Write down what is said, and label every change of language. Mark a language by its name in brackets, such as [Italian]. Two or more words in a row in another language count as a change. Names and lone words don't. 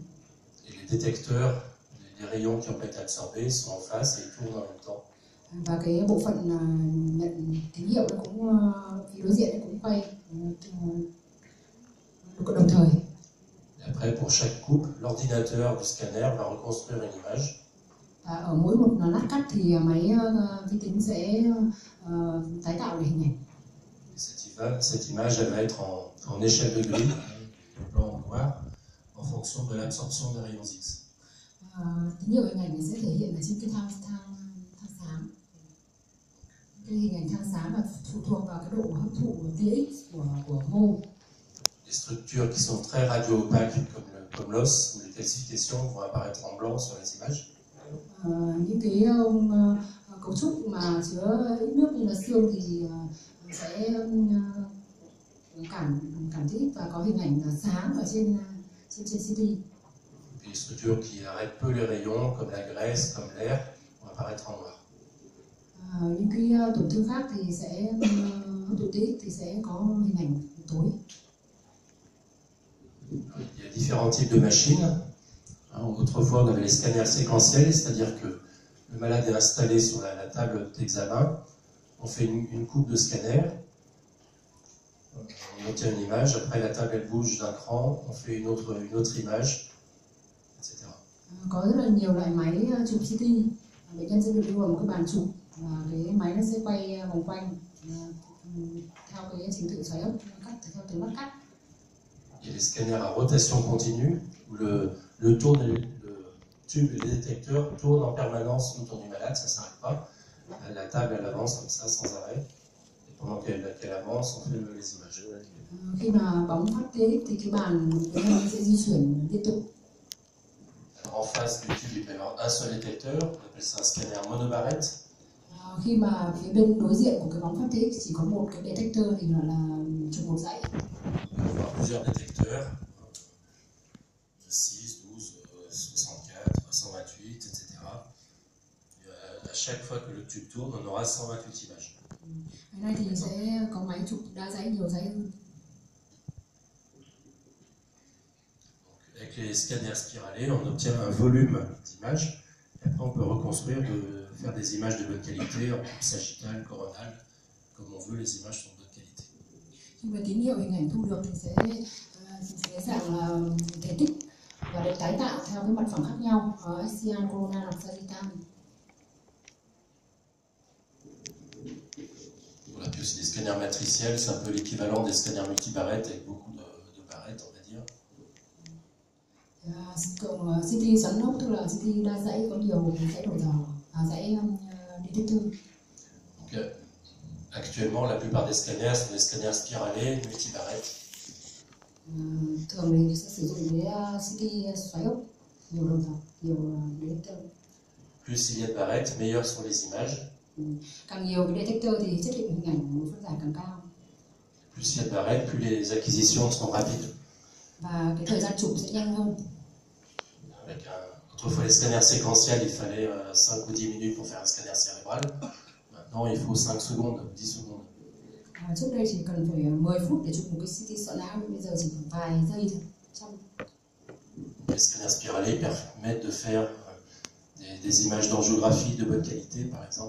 [French] Et les détecteurs, les rayons qui n'ont pas été absorbés sont en face et ils tournent en même temps. [Vietnamese] Và cái bộ phận nhận tín hiệu nó cũng phía đối diện cũng quay đồng thời. [French] Et après, pour chaque coupe, l'ordinateur du scanner va reconstruire une image. [Vietnamese] Và ở mỗi một lát cắt thì máy vi tính sẽ tái tạo lại hình ảnh. [French] Cette image, elle va être en échelle de grille, blanc ou noir, en fonction de l'absorption des rayons X. [Vietnamese] Tín hiệu hình ảnh này sẽ thể hiện ở trên cái thang xám. Cái hình ảnh thang xám là phụ thuộc vào cái độ hấp thụ tia X của mô. [French] Les structures qui sont très radio-opaques, comme l'os ou les calcifications, vont apparaître en blanc sur les images. [Vietnamese] Những cái cấu trúc mà chứa ít nước như là xương thì sẽ cảm thấy và có hình ảnh sáng ở trên CT. [French] Les structures qui arrêtent peu les rayons, comme la graisse, comme l'air, vont apparaître en noir. [Vietnamese] Những cái tổn thương khác thì sẽ hấp thụ tia X thì sẽ có hình ảnh tối. [French] Il y a différents types de machines. Autrefois, on avait les scanners séquentiels, c'est-à-dire que le malade est installé sur la table d'examen, on fait une coupe de scanner, on obtient une image, après la table elle bouge d'un cran, on fait une autre image, etc. [Vietnamese] Có rất là nhiều loại máy chụp CT. Bệnh nhân sẽ được đưa vào một cái bàn chụp và cái máy nó sẽ quay vòng quanh theo cái trình tự xoáy ốc cắt theo từng lát cắt. [French] Il y a des scanners à rotation continue où le tube et les détecteurs tournent en permanence autour du malade, ça ne s'arrête pas. La table elle avance comme ça sans arrêt. Et pendant qu'elle avance, on fait les images. [Vietnamese] Khi mà bóng phát tia thì cái bàn bệnh nhân sẽ di chuyển liên tục. [French] En face du tube, il peut y avoir un seul détecteur, on appelle ça un scanner monobarrette. [Vietnamese] Khi mà phía bên đối diện của cái bóng phát tia chỉ có một cái detector thì gọi là chụp một dãy. [French] On peut avoir plusieurs détecteurs, 6, 12, 64, 128, etc. Et à chaque fois que le tube tourne, on aura 128 images. [Vietnamese] Cái này thì sẽ có máy chụp đa dãy, nhiều dãy hơn. [French] Avec les scanners spiralés, on obtient un volume d'images, et après on peut reconstruire, faire des images de bonne qualité, en coupe sagittale, coronale, comme on veut, les images sont de bonne qualité. [Vietnamese] Khi mà tín hiệu hình ảnh thu được thì sẽ dạng là thể tích và được tái tạo theo cái mặt phẳng khác nhau, [English] axial, coronal [Vietnamese] hoặc sagittal. [French] Voilà, puis aussi des scanners matriciels, c'est un peu l'équivalent des scanners multibarrettes avec beaucoup de barrettes, on va dire. [Vietnamese] Cộng CT xoắn ốc tức là CT đa dãy có nhiều dãy đầu dò, dãy detector. [French] Donc, actuellement, la plupart des scanners sont des scanners spiralés, multibarrettes. [Vietnamese] Thường thì sẽ sử dụng cái CT xoáy ốc, nhiều đầu dò, nhiều detector. [French] Plus il y a de barrettes, meilleures sont les images. [Vietnamese] Càng nhiều cái detector thì chất lượng hình ảnh phân giải càng cao. [French] Plus il y a de barrettes, plus les acquisitions sont rapides. [Vietnamese] Và cái thời gian chụp sẽ nhanh hơn. [French] Autrefois, les scanners séquentiels, il fallait 5 ou 10 minutes pour faire un scanner cérébral. Maintenant, il faut 5 secondes, 10 secondes. [Vietnamese] Trước đây chỉ cần phải 10 phút để chụp một cái CT sọ não, bây giờ chỉ khoảng vài giây thôi. [French] Les scanners spiralés permettent de faire des images d'angiographie de bonne qualité, par exemple.